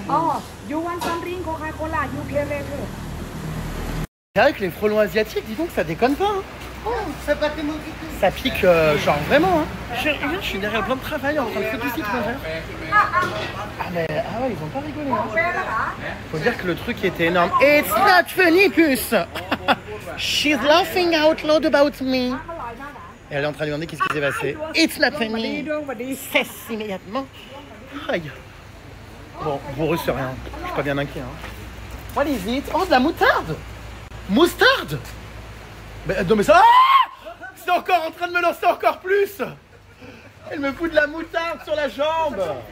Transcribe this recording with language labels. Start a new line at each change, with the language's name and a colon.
English: Oh, you want some drink Coca-Cola? You can later.
French: C'est vrai que les frelons asiatiques, dis donc, ça déconne pas. Hein. Oh, ça pique, genre vraiment. Hein. Je suis derrière plein de travail en train de foutre du citron vert. Ah ouais, ils ont pas rigolé. Hein. Faut dire que le truc était énorme.
English: It's not funny, puce. She's laughing out loud about me.
French: Et elle est en train de demander qu'est-ce qui s'est passé.
English: It's not funny.
French: Cesse immédiatement. Aïe. Bon, pour eux, c'est rien. Je suis pas bien inquiet. Hein.
English: What is it?
French: Oh, de la moutarde. Moustarde. Non mais ça... Ah, c'est encore en train de me lancer encore plus. Elle me fout de la moutarde sur la jambe.